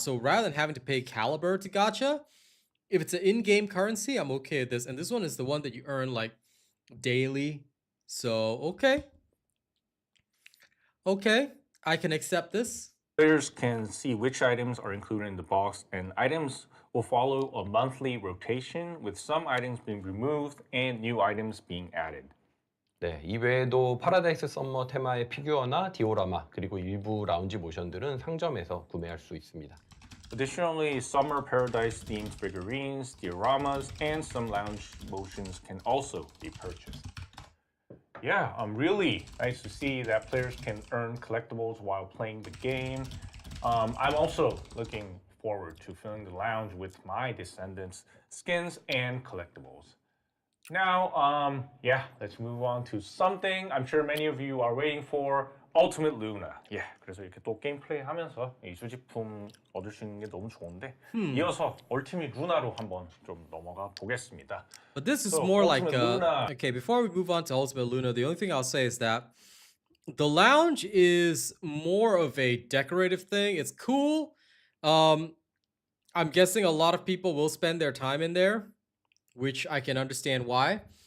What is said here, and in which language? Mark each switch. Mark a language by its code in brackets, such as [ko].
[en] So rather than having to pay caliber to gacha, if it's an in-game currency, I'm okay with this. And this one is the one that you earn like daily. So okay, I can accept this. Players can see which items are included in the box, and items will follow a monthly rotation, with some items being removed and new items being added. [ko] 네, 이외에도 파라다이스 썸머 테마의 피규어나 디오라마 그리고 일부 라운지 모션들은 상점에서 구매할 수 있습니다. [en] Additionally, Summer Paradise themed figurines, dioramas, and some lounge motions can also be purchased. Yeah, really nice to see that players can earn collectibles while playing the game. I'm also looking forward to filling the lounge with my Descendants skins and collectibles. Now, let's move on to something I'm sure many of you are waiting for, Ultimate Luna. [ko] 예, 그래서 이렇게 또 게임 플레이 하면서 이 수집품 얻을 수 있는 게 너무 좋은데 이어서 Ultimate Luna로 한번 좀 넘어가 보겠습니다. [en] But this is So, more like Ultimate Luna. okay, before we move on to Ultimate Luna, the only thing I'll say is that the lounge is more of a decorative thing. It's cool. I'm guessing a lot of people will spend their time in there, which I can understand why.